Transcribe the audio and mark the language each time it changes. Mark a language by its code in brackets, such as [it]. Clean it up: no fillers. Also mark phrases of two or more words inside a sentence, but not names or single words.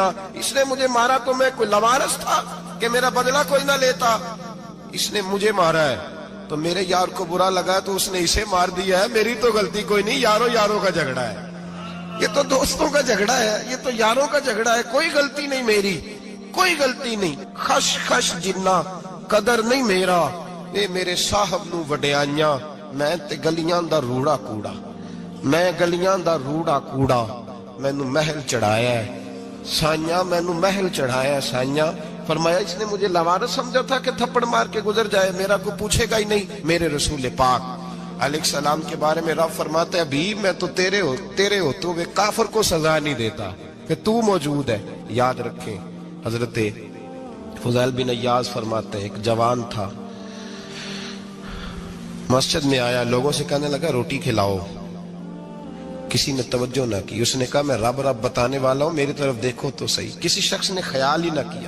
[ur] اس نے مجھے مارا تو میں کوئی لاوارث تھا کہ میرا بدلہ کوئی نہ لیتا؟ اس نے مجھے مارا ہے تو میرے یار کو برا لگا تو اس نے اسے مار دیا ہے، میری تو غلطی کوئی نہیں، یاروں کا جھگڑا ہے، یہ تو دوستوں کا جھگڑا ہے، یہ تو یاروں کا جھگڑا ہے، کوئی غلطی نہیں میری، کوئی غلطی نہیں۔ [pa] خش خش جنہ قدر نہیں میرا، اے میرے صاحب نو وڈیائیاں، میں تے گلیاں دا روڑا کوڑا، میں گلیاں دا روڑا کوڑا، مینوں محل چڑھایا ہے سائیاں، مینوں محل چڑھایا ہے سائیاں۔ [ur] فرمایا اس نے مجھے لاوارث سمجھا تھا کہ تھپڑ مار کے گزر جائے، میرا کوئی پوچھے گا ہی نہیں۔ میرے رسول پاک علیہ السلام کے بارے میں رب فرماتا ہے ابھی میں تو تیرے ہوتے ہوئے کافر کو سزا نہیں دیتا کہ تو موجود ہے۔ یاد رکھیں حضرت فضیل بن عیاض فرماتے ہیں ایک جوان تھا، مسجد میں آیا، لوگوں سے کہنے لگا روٹی کھلاؤ، کسی نے توجہ نہ کی، اس نے کہا میں رب بتانے والا ہوں، میری طرف دیکھو تو صحیح، کسی شخص نے خیال ہی نہ کیا۔